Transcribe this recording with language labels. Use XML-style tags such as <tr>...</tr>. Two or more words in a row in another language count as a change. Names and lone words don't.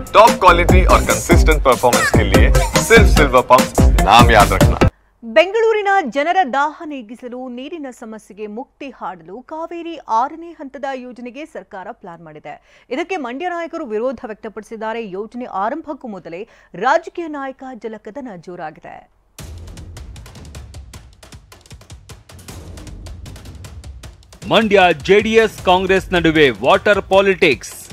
<en>top quality</en> <hi>और</hi> <en>consistent performance</en> <hi>के लिए सिर्फ सिल्वर पंप नाम याद रखना।</hi> <kn>ಬೆಂಗಳೂರಿನ ಜನರ ದಾಹ ನೀಗಿಸಲು ನೀರಿನ ಸಮಸ್ಯೆಗೆ ಮುಕ್ತಿ ಹಾಡಲು ಕಾವೇರಿ 6ನೇ ಹಂತದ ಯೋಜನೆಗೆ ಸರ್ಕಾರ ಪ್ಲಾನ್ ಮಾಡಿದೆ. ಇದಕ್ಕೆ ಮಂಡ್ಯ ನಾಯಕರು ವಿರೋಧ ವ್ಯಕ್ತಪಡಿಸಿದ್ದಾರೆ. ಯೋಜನೆ ಆರಂಭಕ್ಕೂ ಮೊದಲೇ ರಾಜಕೀಯ ನಾಯಕ ಜಲಕದನ ಜೋರಾಗಿದೆ. ಮಂಡ್ಯ ಜೆಡಿಎಸ್ ಕಾಂಗ್ರೆಸ್ ನಡುವೆ</kn> <en>water politics.</en>